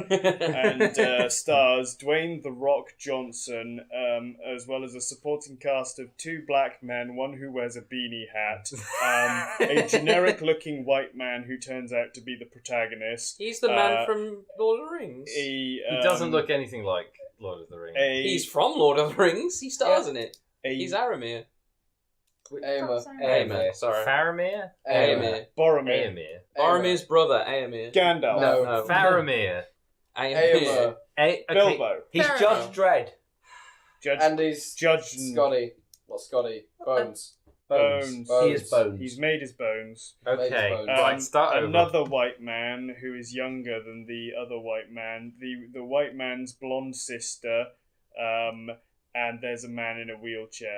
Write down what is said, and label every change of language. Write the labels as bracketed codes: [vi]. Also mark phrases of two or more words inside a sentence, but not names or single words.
[en] And stars Dwayne "The Rock" Johnson, as well as a supporting cast of 2 black men, one who wears a beanie hat, a generic-looking white man who turns out to be the protagonist. He's the man from Lord of the Rings. He doesn't look anything like Lord of the Rings. He's from Lord of the Rings. He stars in it. He's a Aramir. Aemir. Sorry. Faramir? Aemir. Boromir. Aemir. Boromir's brother, Aemir. Gandalf. No. Faramir. Aemir. Okay. Bilbo. He's Fair Judge enough. Dredd. Judge. And he's Judge Scotty. What's Scotty? Bones. Bones. He is Bones. He's made his bones. Okay. Bones. Right, start over. Another white man who is younger than the other white man. The white man's blonde sister. And there's a man in a wheelchair.